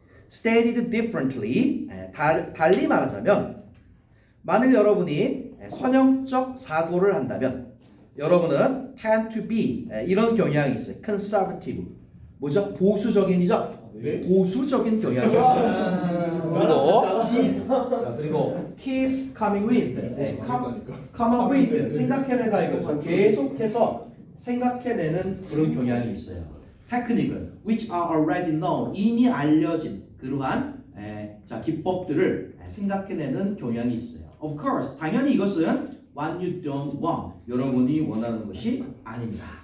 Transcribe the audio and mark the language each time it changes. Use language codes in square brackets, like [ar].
[en] Stated differently, [ko] 달리 말하자면 만일 여러분이 선형적 사고를 한다면 여러분은 [en] tend to be, [ko] 이런 경향이 있어요. conservative, 뭐죠? 보수적인이죠? 보수적인 경향이 있어요. 그리고 [en] keep coming with, come up with, [ko] 생각해내다 이거죠. 계속해서 생각해내는 그런 경향이 있어요. 테크닉은 [en] which are already known, [ko] 이미 알려진 그러한 자, 기법들을 생각해내는 경향이 있어요. [en] Of course, [ko] 당연히 이것은 [en] what you don't want, [ko] 여러분이 원하는 것이 아닙니다.